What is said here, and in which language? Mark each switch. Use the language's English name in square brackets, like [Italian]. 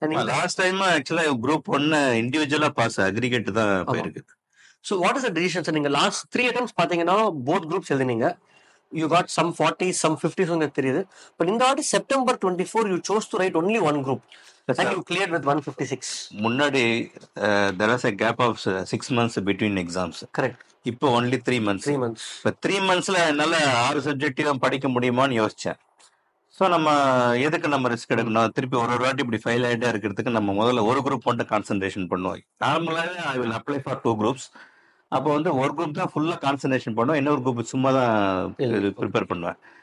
[Tamil] Last time ஆக்சுவலா group 1 இண்டிவிஜுவலா pass, aggregate தான் போயிருக்கு. [English] So what is the decision sir? [Tamil] நீங்க லாஸ்ட் 3 attempts பாத்தீங்கன்னா both groups எழுதினீங்க. [English] you got some 40, some 50 [Tamil] உங்களுக்கு தெரியுது. [English] but [Tamil] இந்த வாட்டி [English] September 24 you chose to write only one group and you cleared with 156. [Tamil] முன்னாடி [English] there was a gap of 6 months between exams. Correct. [Tamil] இப்போ [English] only 3 months. [Tamil] இப்போ 3 monthsல என்னால 6 சப்ஜெக்டையும் படிக்க முடியுமான்னு யோசிச்சேன். ஸோ நம்ம எதுக்கு நம்ம ரிஸ்க் எடுக்கணும்? திருப்பி ஒரு வாட்டி இப்படி ஃபெயில் ஆகிட்டே இருக்கிறதுக்கு நம்ம முதல்ல ஒரு குரூப் மட்டும் கான்சென்ட்ரேஷன் பண்ணுவோம். நார்மலாகவே [English] I will apply for 2 groups. [Tamil] அப்போ வந்து ஒரு குரூப் தான் ஃபுல்லாக கான்சென்ட்ரேஷன் பண்ணுவோம், இன்னொரு குரூப் சும்மா தான் ப்ரிப்பேர் பண்ணுவேன்.